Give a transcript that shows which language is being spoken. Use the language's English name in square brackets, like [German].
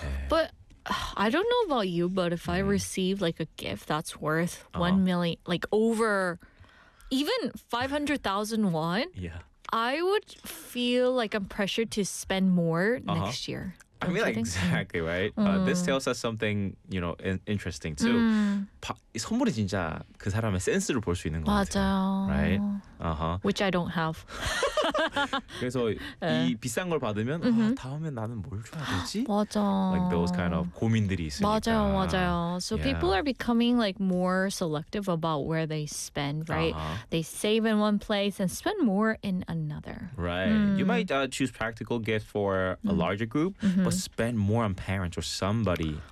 [English] But I don't know about you, but if I receive like a gift that's worth 1 million, like over even 500,000 won, I would feel like I'm pressured to spend more next year. I mean, like, exactly, right? This tells us something, you know, interesting too. [Korean] 선물이 진짜 그 사람의 센스를 볼 수 있는 것 같아요. [English] Right? Which I don't have. [Korean] 그래서 이 비싼 걸 받으면 다음에 나는 뭘 줘야 되지? 맞아. [English] Like those kind of [Korean] 고민들이 있으니까. 맞아요, 맞아요. [English] So people are becoming like more selective about where they spend, right? They save in one place and spend more in another. Right. You might choose practical gifts for a larger group, but spend more on parents or somebody.